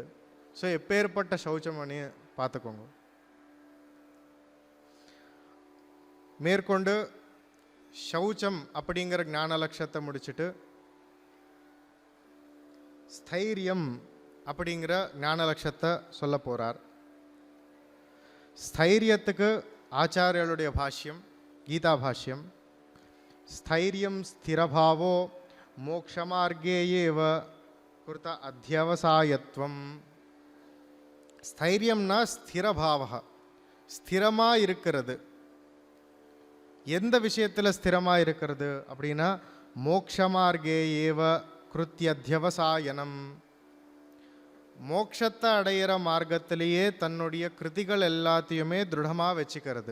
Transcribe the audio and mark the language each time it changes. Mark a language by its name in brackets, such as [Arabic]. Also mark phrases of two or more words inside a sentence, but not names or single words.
[Tamil] ஸோ எப்பேற்பட்ட சௌச்சமணி பார்த்துக்கோங்க. மேற்கொண்டு சௌச்சம் அப்படிங்கிற ஞான லட்சத்தை முடிச்சுட்டு ஸ்தைரியம் அப்படிங்கிற ஞான லட்சத்தை சொல்ல போகிறார். ஸ்தைரியத்துக்கு ஆச்சாரியாளுடைய பாஷ்யம், கீதா பாஷ்யம். [Sanskrit] स्थैर्यं स्थिरभावो मोक्षमार्गे एव कृत अध्यवसायत्वं. [Tamil] ஸ்தைரியம்னா ஸ்திரபாவக, ஸ்திரமாக இருக்கிறது. எந்த விஷயத்தில் ஸ்திரமாக இருக்கிறது அப்படின்னா, [Sanskrit] मोक्षमार्गे एव कृताध्यवसायनम्, [Tamil] மோட்சத்தை அடையிற மார்க்கத்திலேயே தன்னுடைய கிருதிகள் எல்லாத்தையுமே திருடமாக வச்சுக்கிறது.